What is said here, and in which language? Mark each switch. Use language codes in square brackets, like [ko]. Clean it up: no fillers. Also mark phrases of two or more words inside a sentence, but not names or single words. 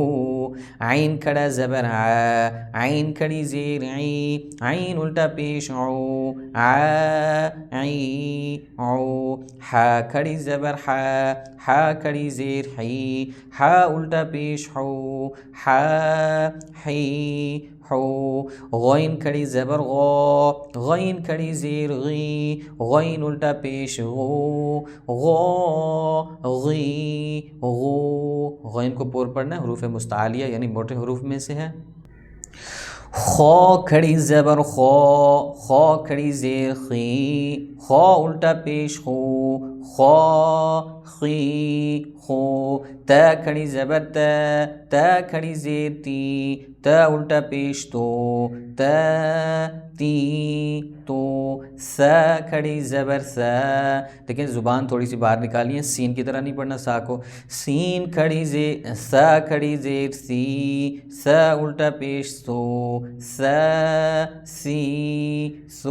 [ur] عین کھڑا زبر آ، عین کھڑی زیر عی، عین الٹا پیش عو، آ عی عو. ہا کھڑی زبر ہا، ہا کھڑی زیر حی، ہا الٹا پیش حو، ہا حی حو. غین کھڑی زبر غو، غین کھڑی زیر غی، غین الٹا پیش غو، غو غی غو. غین کو پور پڑھنا ہے، حروف مستعلیہ یعنی موٹے حروف میں سے ہے. خو کھڑی زبر خو، خو کھڑی زیر خی، خو الٹا پیش خو، خو خی خو تا کھڑی زبر تا کھڑی زیر تی تا الٹا پیش تو تی تو سا کھڑی زبر سا. دیکھیں زبان تھوڑی سی باہر نکالی ہے, سین کی طرح نہیں پڑھنا سا کو. سین کھڑی زیر سا کھڑی زیر سی سا الٹا پیش سو سا سی سو.